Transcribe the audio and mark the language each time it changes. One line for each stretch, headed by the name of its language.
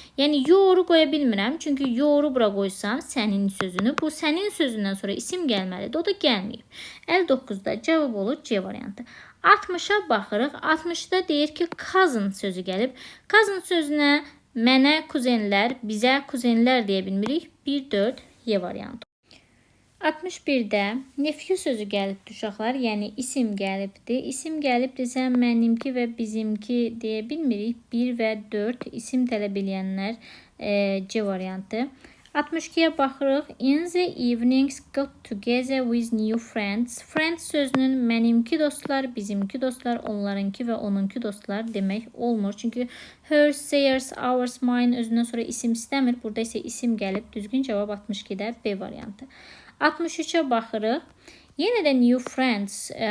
Azerbaijani: Yəni yoru qoya bilmirəm. Çünki yoru bura qoysam sənin sözünü, bu sənin sözündən sonra isim gəlməlidir. O da gəlməyib. 59-da cavab olur C variantı. 60-a baxırıq. 60-da deyir ki, cousin sözü gəlib. Cousin sözünə mənə kuzenlər, bizə kuzenlər deyə bilmirik. 1-4 Y variantı. 61-də nephew sözü gəlibdir uşaqlar, yəni isim gəlibdir. İsim gəlibdirsə mənimki və bizimki deyə bilmirik. 1 və 4 isim tələb eləyənlər C variantı. 62-yə baxırıq.
English: In the evenings got together with new friends.
Azerbaijani: Friends sözünün mənimki dostlar, bizimki dostlar, onlarınki və onunki dostlar demək olmur. Çünki hers, theirs, ours, mine özündən sonra isim istəmir. Burada isə isim gəlib. Düzgün cavab 62-də B variantı. 63-ə baxırıq. Yenə də new friends.